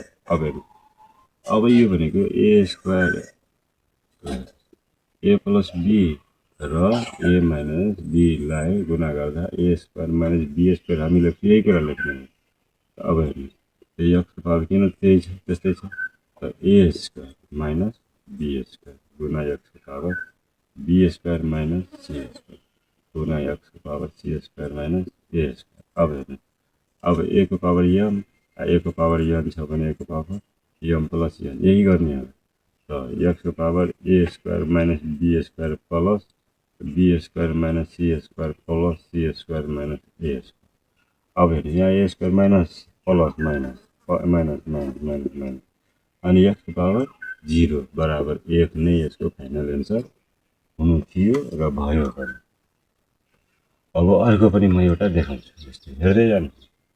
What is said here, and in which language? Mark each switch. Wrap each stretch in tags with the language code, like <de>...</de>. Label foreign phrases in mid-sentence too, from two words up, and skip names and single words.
<ne>अब यो भनेको</ne> <en>a square a plus b</en> <ne>र</ne> <en>a minus b</en> <ne>लाई गुणा गर्दा</ne> <en>a square minus b square</en> <ne>हामीले यही कुरा लेख्ने हो। अब हेर्नुहोस्, x को पावर किन त्यस्तै छ, त</ne> <en>a square minus b square</en> <ne>गुणा x को पावर</ne> <en>b square minus c square</en> <ne>गुणा x को पावर</ne> <en>c square minus a square.</en> <ne>अब हेर्नुहोस्, अब a को पावर m, a को पावर n छ भने a को पावर</ne> <en>m plus n,</en> <ne>यही गर्ने हो। त x को पावर</ne> <en>a square minus b square plus b square minus c square plus c square minus a square.</en> <ne>अब हेर्नुहोस्, यहाँ</ne> <en>a square minus plus minus</en> <ne>अनि x को पावर 0 बराबर 1 नै यसको</ne> <en>final answer</en> <ne>हुनु थियो र भयो पनि। अब अर्को पनि म एउटा देखाउँछु, जस्तै हेर्दै जानु।</ne>